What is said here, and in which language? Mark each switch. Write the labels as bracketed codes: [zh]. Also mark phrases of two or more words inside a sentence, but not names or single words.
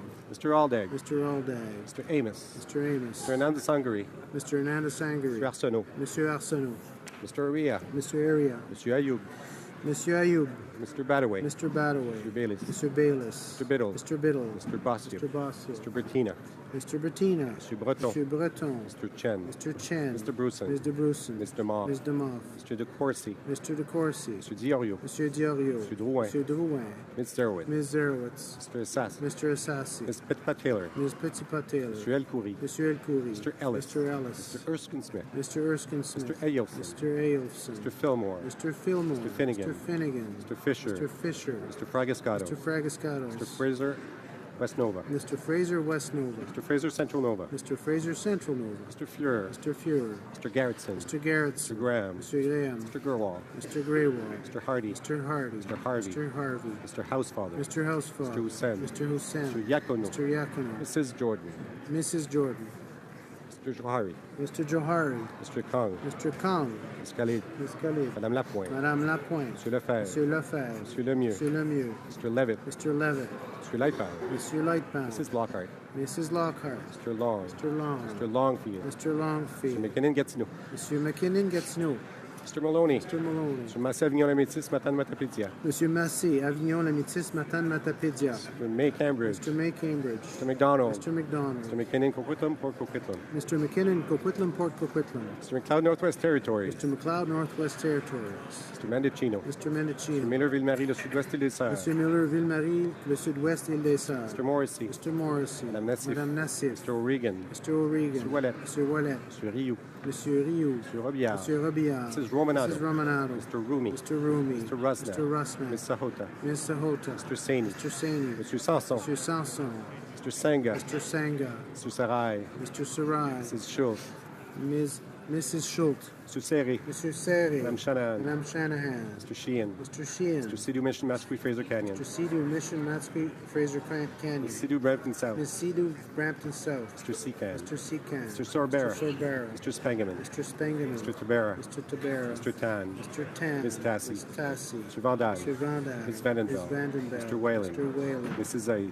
[en] Mr. Aldag. Mr. Aldag. Mr. Amos. Mr. Amos. Mr. Hernandez Sangari. Mr. Hernandez Sangari. Mr. Arsenault. Monsieur Arsenault. Mr. Aria. Mr. Area. Mr. Ayoub. Monsieur Ayoub. Mr. Badaway. Mr. Badaway. Mr. Bayliss. Mr. Bayless. Mr. Biddle. Mr. Biddle. Mr. Bostia. Mr. Bossia. Mr. Bertina. Mr. Bettina. Mr. Breton. Mr. Breton. Mr. Chen. Mr. Chen. Mr. Bruson. Mr. Bruson. Mr. Moff. Ms. DeMoff. Mr. De Courcy. Mr. De Courcy. Mr. Diorio. Monsieur Diorio. Mr. Drouin. Monsieur Drouin. Ms. Zerowitz. Ms. Zerowitz. Mr. Assassi. Mr. Assassi. Ms. Pettipat-Taylor. Ms. Pettipat-Taylor. Mr. El Khoury. Monsieur El Khoury. Mr. Ellis. Mr. Ellis. Mr. Erskine Smith. Mr. Erskine Smith. Mr. Eyolfson. Mr. Eyolfson. Mr. Fillmore. Mr. Fillmore. Mr. Finnegan. Mr. Finnegan. Mr. Fisher. Mr. Fisher. Mr. Fragascato. Mr. Fragascatos. Mr. Fraser West Nova. Mr. Fraser West Nova. Mr. Fraser Central Nova. Mr. Fraser Central Nova. Mr. Fuhrer. Mr. Fuhrer. Mr. Garrettson. Mr. Garrettson. Mr. Graham. Mr. Graham. Mr. Gerwall. Mr. Greywall. Mr. Hardy. Mr. Hardy. Mr. Harvey. Mr. Harvey. Mr. Housefather. Mr. Housefather. Mr. Hussain. Mr. Hussain. Mr. Yacono. Mr. Yacono. Mrs. Jordan. Mrs. Jordan. Mr. Johari. Mr. Johari. Mr. Kong. Mr. Kong. Ms. Khalid. Ms. Khalid. Madame Lapointe. Madame Lapointe. Monsieur Lefebvre. Monsieur Lefebvre. Monsieur Lemieux. Monsieur Lemieux. Mr. Levitt. Mr. Levitt. Mr. Lightbound. Monsieur Lightbound. Mrs. Lockhart. Mrs. Lockhart. Mr. Long. Mr. Long. Mr. Longfield. Mr. Longfield. Mr. McKinnon gets no. Monsieur McKinnon gets no. Mr. Maloney. Mr. Maloney. Mr. Massé Avignon-la-Métis, Matane-Matapédia. Monsieur Massé, Avignon-la-Métis, Matane-Matapédia. Mr. May Cambridge. Mr. May Cambridge. Mr. McDonald. Mr. McDonald. Mr. McKinnon, Coquitlam, Port Coquitlam. Mr. McKinnon, Coquitlam, Port Coquitlam. Mr. McLeod, Northwest Territories. Mr. McLeod, Northwest Territories. Mr. Mendocino. Mr. Mendocino. Mr. Miller-Ville-Marie, le Sud-Ouest et les Sœurs. Monsieur Miller-Ville-Marie, le Sud-Ouest et les Sœurs. Mr. Morrissey. Mr. Morrissey. Madame Nassif. Madame Nassif. Mr. O'Regan. Mr. O'Regan. Mr. Wallet. Mr. Wallet. Mr. Rioux. Monsieur Rioux. Mr. Robillard. Monsieur Robillard. Mrs. Romanado. Mrs. Romanado. Mr. Rumi. Mr. Rumi. Mr. Rusnak. Mr. Rusnak. Ms. Sahota. Ms. Sahota. Mr. Saini. Mr. Saini. Mr. Sanson. Mr. Sanson. Mr. Sanga. Mr. Sanga. Mr. Sarai. Mr. Sarai. Mrs. Schultz. Mrs. Schultz. Mr. Seri. Mr. Seri. Madame Shanahan. Madame Shanahan. Mr. Sheehan. Mr. Sheehan. Mr. Sidhu Mission, Masquee, Fraser Canyon. Mr. Sidhu Mission, Matsky, Fraser Canyon. Ms. Sidhu, Brampton South. Ms. Sidhu, Brampton South. Mr. Secan. Mr. Secan. Mr. Sorbera. Mr. Sorbera. Mr. Spangaman. Mr. Spangaman. Mr. Tabera. Mr. Tabera. Mr. Tan. Mr. Tan. Ms. Tassie. Ms. Tassie. Mr. Van Dyne. Mr. Van Dyne. Ms. Vandenbell. Ms. Vandenbell. Mr. Whalen. Mr. Whalen. Mrs. Zaid.